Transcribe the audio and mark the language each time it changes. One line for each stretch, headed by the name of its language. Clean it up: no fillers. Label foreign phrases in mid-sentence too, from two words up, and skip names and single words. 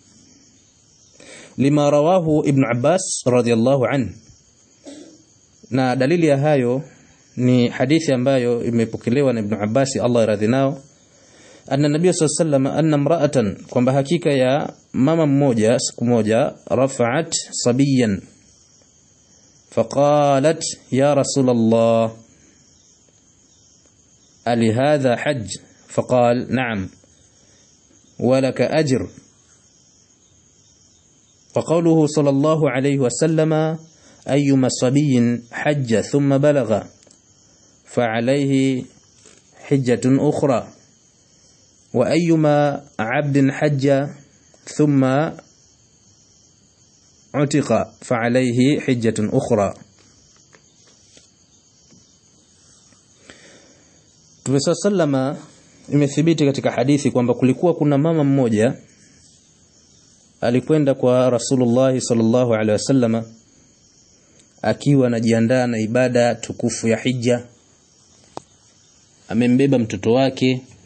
Arabic: لما رواه ابن عباس رضي الله عنه,
Swahili: na dalili ya hayo ni hadithi ambayo imepokelewa na Ibn Abbas Allah radhi nao,
Arabic: أن النبي صلى الله عليه وسلم أن امرأة,
Swahili: kwamba hakika ya mama mmoja siku moja,
Arabic: رفعت صبيا فقالت يا رسول الله ألهذا حج فقال نعم ولك أجر. وقوله صلى الله عليه وسلم أيما صبي حج ثم بلغ فعليه حجة أخرى، وأيما عبد حج ثم عتق فعليه حجة أخرى.
Swahili: Mtume sallama imethibiti katika hadithi kwamba kulikuwa kuna mama mmoja alikwenda kwa Rasulullah
Arabic: صلى الله عليه وسلم
Swahili: akiwa anajiandaa na ibada tukufu ya hija, amembeba mtoto wake.